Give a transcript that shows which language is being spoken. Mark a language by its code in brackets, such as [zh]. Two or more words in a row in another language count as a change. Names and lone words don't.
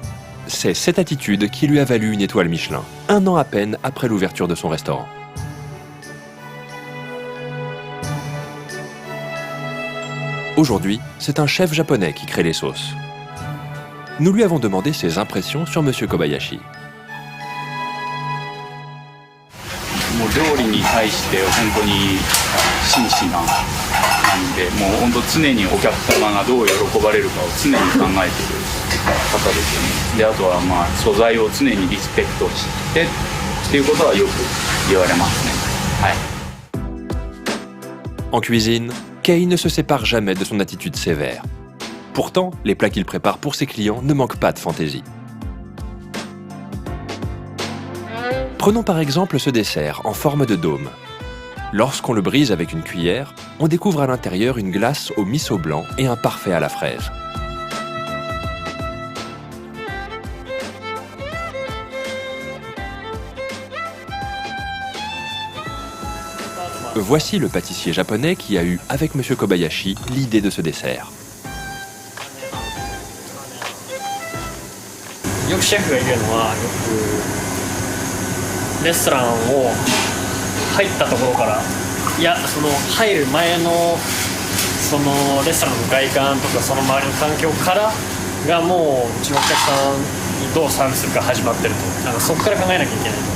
[fr] C'est cette attitude qui lui a valu une étoile Michelin, 1 an à peine après l'ouverture de son restaurant. Aujourd'hui, c'est un chef japonais qui crée les sauces. Nous lui avons demandé ses impressions sur M. Kobayashi. [ja] もう料理に対して本当に真摯な感じで、もう本当常にお客様がどう喜ばれるかを常に考えている方ですよね。であとはまあ素材を常にリスペクトしてっていうことはよく言われますね。はい。 [fr] En cuisine, Kei ne se sépare jamais de son attitude sévère. Pourtant, les plats qu'il prépare pour ses clients ne manquent pas de fantaisie. Prenons par exemple ce dessert en forme de dôme. Lorsqu'on le brise avec une cuillère, on découvre à l'intérieur une glace au miso blanc et un parfait à la fraise. Voici le pâtissier japonais qui a eu, avec M. Kobayashi, l'idée de ce dessert. [ja] よくシェフが言うのは、よくレストランを入ったところから、いやその入る前のそのレストランの外観とかその周りの環境からがもううちのお客さんにどうサービスするか始まってると、なんかそこから考えなきゃいけないと。